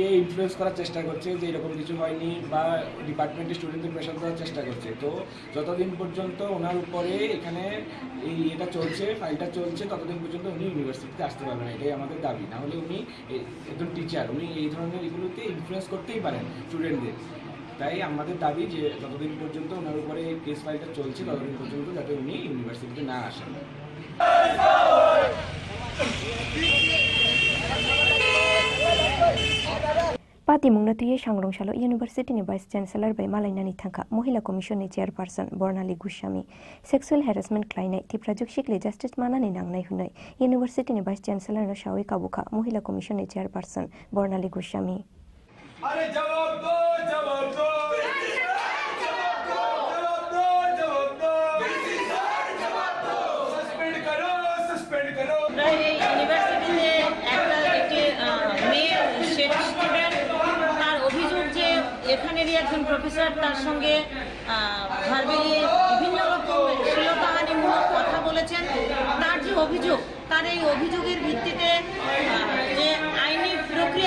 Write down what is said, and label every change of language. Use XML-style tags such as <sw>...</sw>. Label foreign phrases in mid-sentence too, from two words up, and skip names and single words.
<bn>ইনফ্লুয়েন্স করার চেষ্টা করছে যে এরকম কিছু হয়নি বা ডিপার্টমেন্টের স্টুডেন্টদের প্রেশার দেওয়ার চেষ্টা করছে তো যতদিন পর্যন্ত ওনার উপরে এখানে এটা চলছে ফাইলটা চলছে ততদিন পর্যন্ত উনি ইউনিভার্সিটিতে আসতে পারবেন না এটাই আমাদের দাবি না হলে উনি একজন টিচার উনি এই ধরনের এগুলোতে ইনফ্লুয়েন্স করতেই পারেন স্টুডেন্টদের তাই আমাদের দাবি যে যতদিন পর্যন্ত ওনার উপরে কেস ফাইলটা চলছে ততদিন পর্যন্ত যাতে উনি ইউনিভার্সিটিতে না আসেন</bn> <trp>Pati mungna tuye sangrong salo University ni</trp> <en>vice chancellor</en> <trp>bai malainani thangkha Mohila Commission ni chairperson Bornali Goswami</trp> <en>sexual harassment</en> <trp>khlainai Tripura shikle justice manani nangnai hunai University ni</trp> <en>vice chancellor</en> <trp>no shawai kabukha Mohila Commission ni chairperson Bornali Goswami</trp> <hi>अरे जवाब दो सस्पेंड करो</hi> <bn>ইউনিভার্সিটিতে একটি মেয়ে স্টুডেন্ট তার অভিযোগ যে এখানেরই একজন প্রফেসর তার সঙ্গে ভার্বালি বিভিন্ন রকম শ্লীলতাহানিমূলক কথা বলেছেন তার যে অভিযোগ তার এই অভিযোগের ভিত্তিতে যে আইনি প্রক্রিয়া</bn>